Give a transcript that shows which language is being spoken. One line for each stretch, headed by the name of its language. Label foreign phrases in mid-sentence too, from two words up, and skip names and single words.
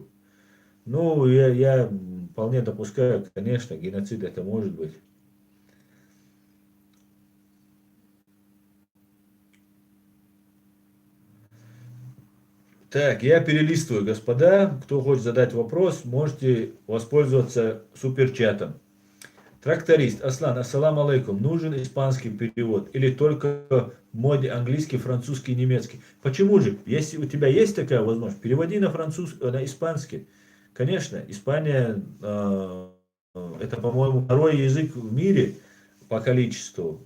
Russian: Ну, я вполне допускаю, конечно, геноцид это может быть. Так, я перелистываю, господа. Кто хочет задать вопрос, можете воспользоваться суперчатом. Тракторист.
Arabic: Аслан, السلام عليكم.
Russian: Нужен испанский перевод или только в моде английский, французский, немецкий? Почему же? Если у тебя есть такая возможность, переводи на французский, на испанский. Конечно, Испания это, по-моему, второй язык в мире по количеству.